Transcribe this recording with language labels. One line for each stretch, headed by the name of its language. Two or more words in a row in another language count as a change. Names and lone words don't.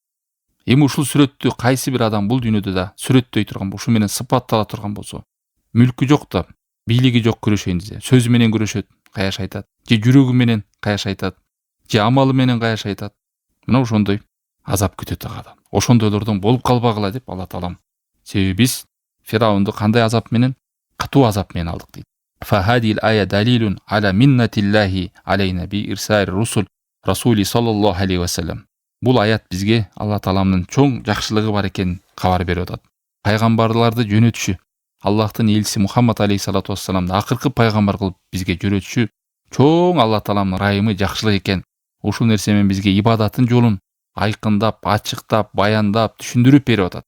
Kyrgyz: Эми ушул сүрөттү кайсы бир адам бул дүйнөдө да сүрөттөй турган, ушу менен сыпаттала турган болсо, мүлкү жок да, бийлиги жок күрөшөйүн десе, сөзү менен күрөшөт, каяш айтат, же жүрөгү менен каяш айтат, же амалы менен каяш айтат. Мына ошондой азап күтөт ага. Ошондойлордон болуп калбагыла деп Алла Таалам. Себеби биз Фираунду кандай азап менен? Катуу азап менен алдык дейт.
Arabic: فهذه الآية دليل على منة الله علينا بإرسال الرسل رسول صلى الله عليه وسلم.
Kyrgyz: Бул аят бизге Алла Тааламдын чоң жакшылыгы бар экенин кабар берип атат. Пайгамбарларды жөнөтүшү, Аллахтын элчиси Мухаммад алейхиссалату вассаламды акыркы пайгамбар кылып бизге жөнөтүшү чоң Алла Тааламдын ырайымы, жакшылык экен. Ушул нерсе менен бизге ибадаттын жолун айкындап, ачыктап, баяндап, түшүндүрүп берип атат.